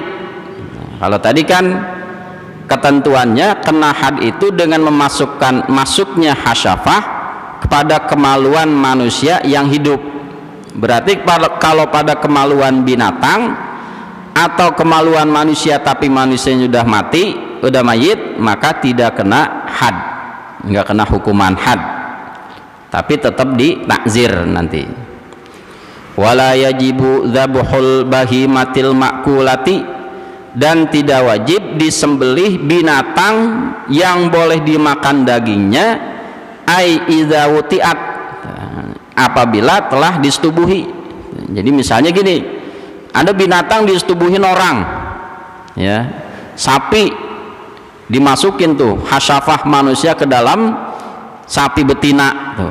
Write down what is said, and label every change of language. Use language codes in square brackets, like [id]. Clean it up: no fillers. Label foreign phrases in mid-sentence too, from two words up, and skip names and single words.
[id] Kalau tadi kan ketentuannya kena had itu dengan masuknya hasyafah kepada kemaluan manusia yang hidup. Berarti kalau pada kemaluan binatang atau kemaluan manusia tapi manusianya sudah mati, udah mayit, maka tidak kena had, nggak kena hukuman had, tapi tetap ditakzir nanti. [ar] ولا يجب ذبح البهيمة المأكولة, [id] dan tidak wajib disembelih binatang yang boleh dimakan dagingnya, [ar] أي إذا وطئت, [id] apabila telah disetubuhi. Jadi misalnya gini, ada binatang disetubuhin orang ya, sapi dimasukin tuh hasyafah manusia ke dalam sapi betina tuh.